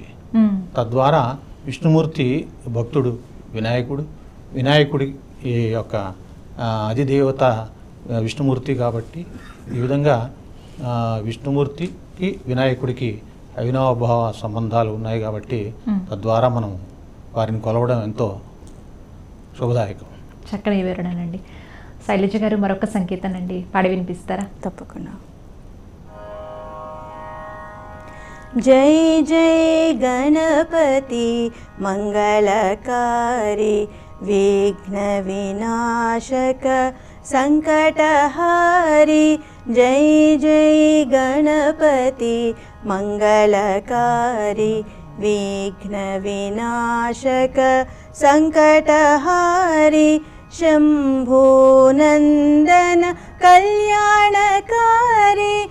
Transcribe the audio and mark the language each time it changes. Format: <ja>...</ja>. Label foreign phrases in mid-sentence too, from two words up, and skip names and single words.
<te>తద్వారా విష్ణుమూర్తి భక్తుడు వినాయకుడు, వినాయకుడి ఈ యొక్క అధిదేవత విష్ణుమూర్తి కాబట్టి ఈ విధంగా విష్ణుమూర్తికి వినాయకుడికి అవినాభావ సంబంధాలు ఉన్నాయి కాబట్టి తద్వారా మనం వారిని కొలవడం ఎంతో శుభదాయకం. చక్కని వివరణనండి. శైలజ గారు, మరొక సంకీర్తన అండి, పాడి వినిపిస్తారా? తప్పకుండా.</te> <hi>जय जय गणपति मंगलकारी विघ्न विनाशक संकटहारी जय जय गणपति मंगलकारी विघ्न विनाशक संकटहारी शंभुनंदन कल्याणकारी</hi>